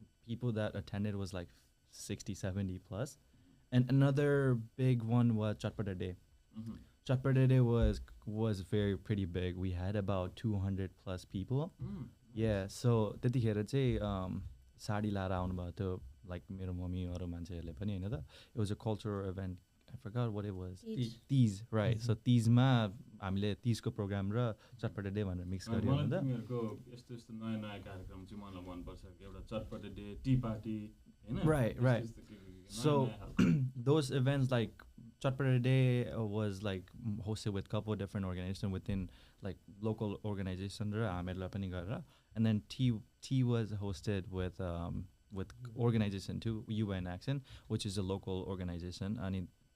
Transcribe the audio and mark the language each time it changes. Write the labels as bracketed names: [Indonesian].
[English] people that attended was like 60-70 plus and another big one was Chatpata Day Chatpata Day was very pretty big we had about 200 plus people yeah so [Nepali] त्यतिखेर चाहिँ साडी लाएर आउनु भयो त्यो [English] like [Nepali] मेरो mummy अरु मान्छेहरुले पनि हैन त [English] it was a cultural event I forgot what it was Tees right so Tees ma [Nepali] हामीले Tees को प्रोग्राम र चटपटे डे भनेर मिक्स गर्यो नि त तिमीहरुको यस्तो नयाँ कार्यक्रम चाहिँ मलाई मन पर्छ एउटा चटपटे डे टी पार्टी हैन [English] right so those events like Chatpata Day was like hosted with couple of different organizations within like local organization [Nepali] र हामीहरुलाई पनि गरेर [English] and then T was hosted with organization too UN Action which is a local organization and